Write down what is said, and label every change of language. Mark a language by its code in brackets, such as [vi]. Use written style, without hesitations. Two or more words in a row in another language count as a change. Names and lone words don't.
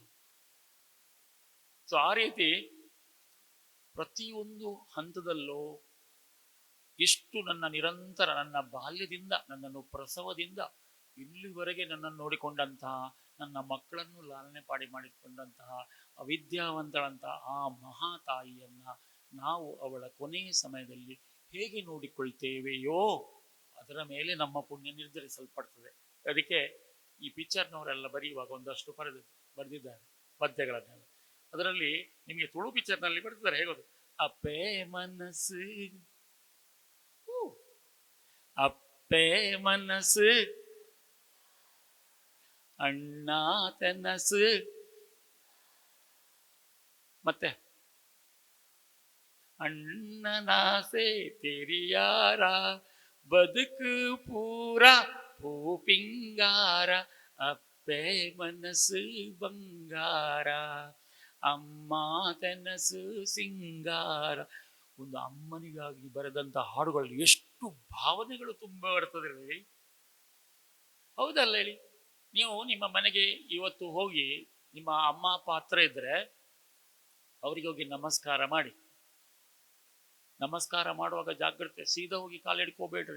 [kn] ಸೊ ಆ ರೀತಿ ಪ್ರತಿಯೊಂದು ಹಂತದಲ್ಲೂ ಇಷ್ಟು ನನ್ನ ನಿರಂತರ ನನ್ನ ಬಾಲ್ಯದಿಂದ ನನ್ನನ್ನು ಪ್ರಸವದಿಂದ ಇಲ್ಲಿವರೆಗೆ ನನ್ನನ್ನು ನೋಡಿಕೊಂಡಂತಹ, ನನ್ನ ಮಕ್ಕಳನ್ನು ಲಾಲನೆ ಮಾಡಿಕೊಂಡಂತಹ ಅವಿದ್ಯಾವಂತಳಂತಹ ಆ ಮಹಾತಾಯಿಯನ್ನ ನಾವು ಅವಳ ಕೊನೆಯ ಸಮಯದಲ್ಲಿ ಹೇಗೆ ನೋಡಿಕೊಳ್ತೇವೆಯೋ ಅದರ ಮೇಲೆ ನಮ್ಮ ಪುಣ್ಯ ನಿರ್ಧರಿಸಲ್ಪಡ್ತದೆ. ಅದಕ್ಕೆ ಈ ಪಿಕ್ಚರ್ನವರೆಲ್ಲ ಬರೆಯುವಾಗ ಒಂದಷ್ಟು ಬರೆದಿದ್ದಾರೆ ಪದ್ಯಗಳನ್ನೆಲ್ಲ. ಅದರಲ್ಲಿ ನಿಮಗೆ ತುಳು ಪಿಕ್ಚರ್ನಲ್ಲಿ ಬರೆದಿದ್ದಾರೆ, ಹೇಗೋದು, [tcy] ಅಪ್ಪೇ ಮನಸ್ಸು ಅಪ್ಪೇ ಮನಸ್ಸು ಅಣ್ಣ ತೆನಸು, ಮತ್ತೆ ಅಣ್ಣನಾಸೆ ತೆರಿಯಾರ ಬದುಕು ಪೂರ ಪೂಪಿಂಗಾರ ಅಪ್ಪೆ ಮನಸ್ಸು ಬಂಗಾರ ಅಮ್ಮ ತೆನಸು ಸಿಂಗಾರ. [kn] ಒಂದು ಅಮ್ಮನಿಗಾಗಿ ಬರೆದಂತ ಹಾಡುಗಳಲ್ಲಿ ಎಷ್ಟು ಭಾವನೆಗಳು ತುಂಬ ಬರ್ತದೆ ಹೇಳಿ, ಹೌದಲ್ಲ ಹೇಳಿ? ನೀವು ನಿಮ್ಮ ಮನೆಗೆ ಇವತ್ತು ಹೋಗಿ ನಿಮ್ಮ ಅಮ್ಮ ಅಪ್ಪ ಹತ್ರ ಇದ್ರೆ ಅವರಿಗೆ ಹೋಗಿ ನಮಸ್ಕಾರ ಮಾಡಿ. ನಮಸ್ಕಾರ ಮಾಡುವಾಗ ಜಾಗ್ರತೆ, ಸೀದಾ ಹೋಗಿ ಕಾಲಿಡ್ಕೋಬೇಡ್ರಿ.